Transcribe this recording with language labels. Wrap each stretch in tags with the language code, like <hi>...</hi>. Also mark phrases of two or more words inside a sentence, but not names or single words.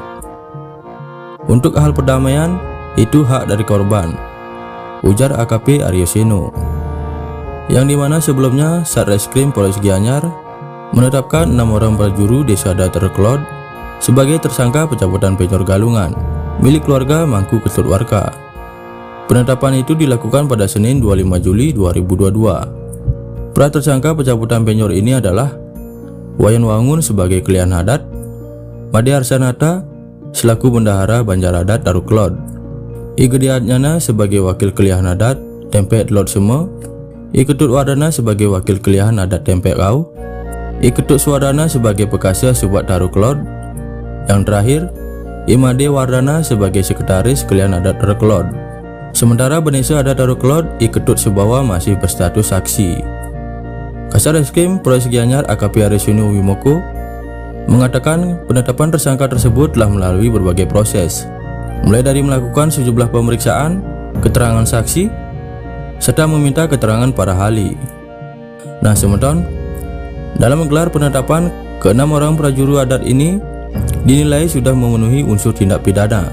<id>Untuk hal perdamaian, itu hak dari korban, ujar AKP Arioseno, yang dimana sebelumnya Satreskrim Polres Gianyar menetapkan 6 orang prajuru Desa adat Darukelot sebagai tersangka pencabutan penjor galungan milik keluarga Mangku Ketut Warka. Penetapan itu dilakukan pada Senin 25 Juli 2022. Pra tersangka pencabutan penjor ini adalah Wayan Wangun sebagai Kelihan Adat, Made Arsanata selaku Bendahara Banjar Adat Darukelot, I Gediatnyana sebagai Wakil Kelihan Adat Tempek Telot Semo, I Ketut Wardana sebagai Wakil Kelihan Adat Tempek Kau, I Ketut Swardana sebagai Bekasya Subak Darukelot. Yang terakhir, I Made Wardana sebagai Sekretaris Sekalian Adat Darukelot. Sementara Bendesa Adat Darukelot I Ketut Subawa masih berstatus saksi. Kasar Reskrim Polres Gianyar AKP Arisino Wimoko mengatakan penetapan tersangka tersebut telah melalui berbagai proses, mulai dari melakukan sejumlah pemeriksaan, keterangan saksi, serta meminta keterangan para ahli. Nah semeton, dalam menggelar penetapan ke-6 orang prajuru adat ini dinilai sudah memenuhi unsur tindak pidana.</id>